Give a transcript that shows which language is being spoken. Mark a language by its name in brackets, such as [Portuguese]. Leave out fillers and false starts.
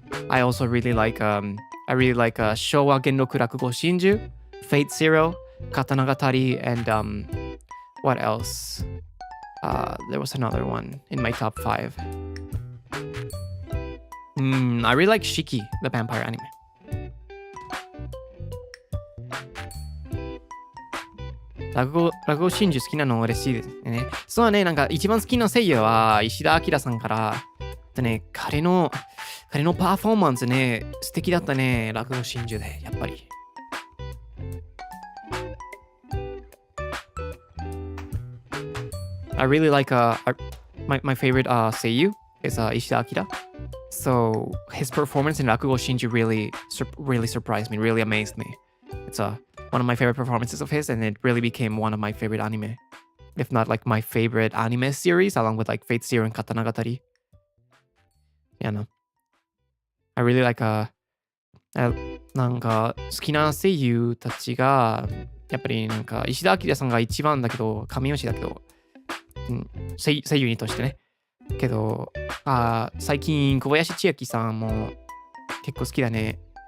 [English] I also really like Showa Genroku Rakugo Shinju, Fate Zero, Katanagatari, and what else? There was another one in my top 5. I really like Shiki, the vampire anime. [Japanese] 落語真珠好きなの嬉しいですね。そうだね、なんか一番好きな声優は石田明さんから、彼のパフォーマンスね、素敵だったね、落語真珠で、やっぱり。 [English] I really like my favorite seiyu is Ishida Akira. So his performance in Rakugo Shinju really surprised me, really amazed me. It's one of my favorite performances of his, and it really became one of my favorite anime, if not like my favorite anime series, along with like Fate Zero and Katanagatari. Yeah, no. I really like [Japanese] なんか好きな声優たちがやっぱりなんか石田明さんが一番だけど、神吉だけど、声優にとしてね。けど、最近小林千秋さんも結構好きだね。